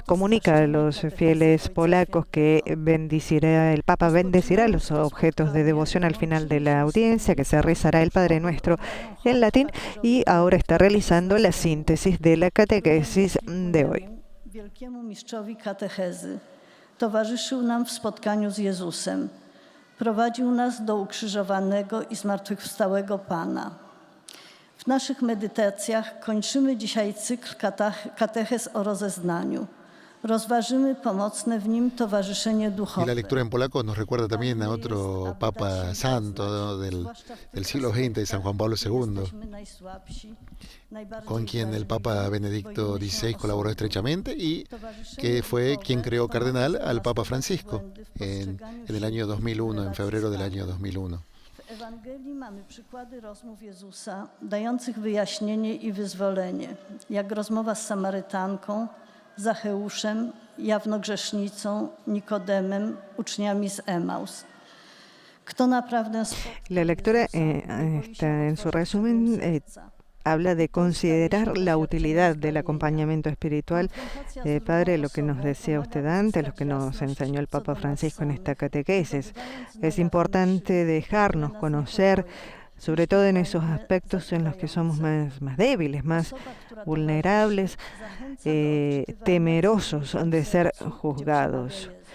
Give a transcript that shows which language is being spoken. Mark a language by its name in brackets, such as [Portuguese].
[Spanish] Comunica a los fieles polacos que el Papa bendecirá los objetos de devoción al final de la audiencia, que se rezará el Padre Nuestro en latín, y ahora está realizando la síntesis de la catequesis de hoy. [Polish] Towarzyszył nam w spotkaniu z Jezusem. Prowadził nas do ukrzyżowanego i zmartwychwstałego Pana. W naszych medytacjach kończymy dzisiaj cykl katechez o rozeznaniu. Rozważymy pomocne w nim towarzyszenie duchowe. [Spanish] Y la lectura en polaco nos recuerda también a otro Papa Santo, ¿no? del siglo XX, de San Juan Pablo II, con quien el Papa Benedicto XVI colaboró estrechamente y que fue quien creó cardenal al Papa Francisco en el año 2001, en febrero del año 2001. [Polish] W Ewangelii mamy przykłady rozmów Jezusa dających wyjaśnienie i wyzwolenie, jak rozmowa z Samarytanką, Zacheuszem, jawnogrzesznicą, Nikodemem, uczniami z Emaus. [Spanish] La lectura está en su resumen habla de considerar la utilidad del acompañamiento espiritual. Padre, lo que nos decía usted antes, lo que nos enseñó el Papa Francisco en esta catequesis, es importante dejarnos conocer, sobre todo en esos aspectos en los que somos más débiles, más vulnerables, temerosos de ser juzgados.